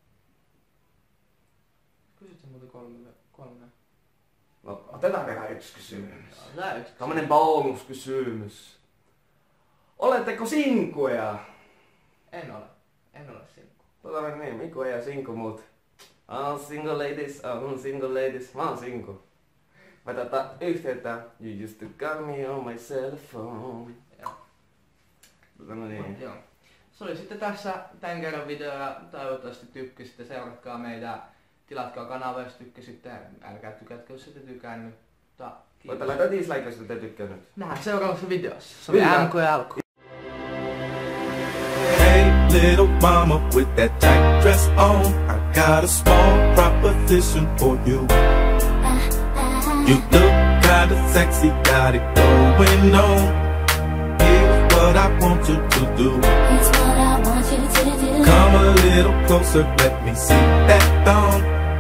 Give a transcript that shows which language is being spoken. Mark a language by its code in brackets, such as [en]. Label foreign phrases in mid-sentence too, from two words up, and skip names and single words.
[fi] Kysytkö muuten kolme? No, otetaan vielä yksi kysymys. Tämmönen bonuskysymys. Oletteko sinkkuja? En ole sinkku. Niin, Mikko ei ole sinkku, mut... [en] I'm single ladies. [fi] Mä oon sinkku. Mä yhteyttä. [en] You used to call me on my cell phone. [fi] Joo. No niin. Joo. Se oli sitten tässä tän kerran video ja toivottavasti tykkäsitte. Seuratkaa meitä. Tilatkaa kanava, jos tykkäsitte. Älkää tykätkö, jos ette tykännyt. Voitte laittaa dislike, jos ette tykkännyt. Nähdään seuraavassa videossa. Se oli MK ja alku. [en] Hey little mama with that tight dress on, I got a small proposition for you. You look kinda sexy, got it going on. Here's what I want you to do. Come a little closer, let me see that thong.